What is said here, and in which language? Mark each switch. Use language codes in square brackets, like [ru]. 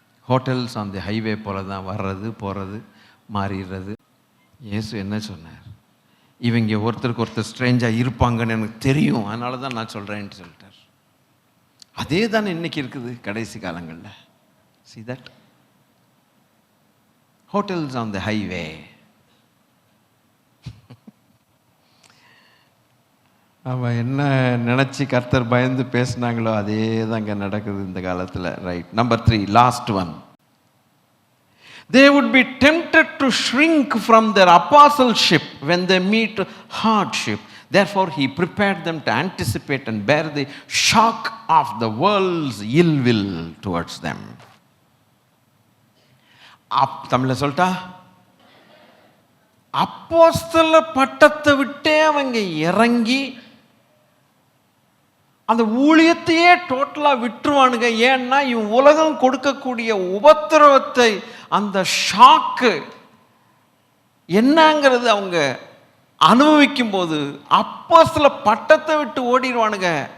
[en] hotels on the highway [ta] போல தான் வர்றது போகிறது மாறிடுறது. இயேசு என்ன சொன்னார்? இவங்க ஒருத்தருக்கு ஒருத்தர் ஸ்ட்ரேஞ்சாக இருப்பாங்கன்னு எனக்கு தெரியும், அதனால தான் நான் சொல்கிறேன்னு சொல்லிட்டார். அதே தானே இன்னைக்கு இருக்குது கடைசி காலங்களில். [en] See that? Hotels on the highway. [ta] அவன் என்ன நினச்சி கர்த்தர் பயந்து பேசினாங்களோ அதே தான் இங்கே நடக்குது இந்த காலத்தில். [en] Right. Number 3, last one. They would be tempted to shrink from their apostleship when they meet hardship. Therefore, he prepared them to anticipate and bear the shock of the world's ill will towards them. [ta] தமிழில் சொல்லிட்டா, அப்போஸ்தல பட்டத்தை விட்டே அவங்க இறங்கி அந்த ஊழியத்தையே டோட்டலாக விட்டுருவானுங்க. ஏன்னா இவன் உலகம் கொடுக்கக்கூடிய உபத்திரவத்தை, அந்த ஷாக்கு என்னங்கிறது அவங்க அனுபவிக்கும் போது அப்போஸ்தல பட்டத்தை விட்டு ஓடிடுவானுங்க.